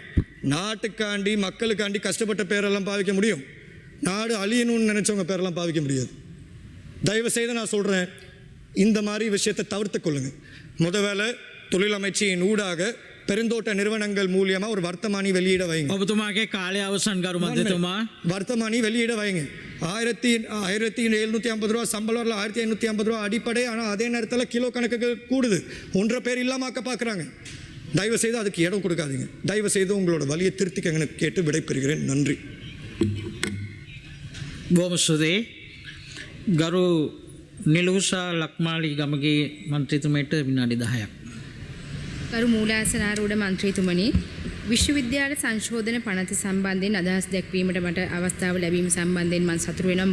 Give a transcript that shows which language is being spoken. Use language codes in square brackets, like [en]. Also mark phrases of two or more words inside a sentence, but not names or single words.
[ta] நாட்டுக்காண்டி மக்களுக்காண்டி கஷ்டப்பட்ட பேரெல்லாம் பாவிக்க முடியும். நாடு அழியணும்னு நினச்சவங்க பேரெல்லாம் பாவிக்க முடியாது. தயவு செய்து நான் சொல்கிறேன், இந்த மாதிரி விஷயத்தை தவிர்த்து கொள்ளுங்கள். முதல் வேலை தொழில் அமைச்சின் ஊடாக பெருந்தோட்ட நிறுவனங்கள் மூலியமாக ஒரு வர்த்தமானி வெளியிட வைங்க. [si] ඔබතුමාගේ කාලය අවසන් ගරු මන්ත්‍රීතුමා. [ta] வர்த்தமானி வெளியிட வைங்க. 1750 ரூபா சம்பளம் வரல, 1550 ரூபா அடிப்படை. ஆனால் அதே நேரத்தில் கிலோ கணக்குகள் கூடுது. 1.5 பேர் இல்லாமல் ஆக்க பார்க்குறாங்க. தயவு செய்து அதுக்கு இடம் கொடுக்காதீங்க. தயவு செய்து உங்களோட வழியை திருத்திக்கங்கன்னு கேட்டு விடைபெறுகிறேன். நன்றி. [si] බොහොම සුදේ ගරු නිලුසා ලක්මාලි ගමගේ මන්ත්‍රීතුමයට විනාඩි 10ක්. ගරු මූලාසනාරූඪ මන්ත්‍රීතුමනි, විශ්වවිද්‍යාල සංශෝධන පනත සම්බන්ධයෙන් අදහස් දැක්වීමට මට අවස්ථාව ලැබීම සම්බන්ධයෙන් මම සතුටු වෙනවා.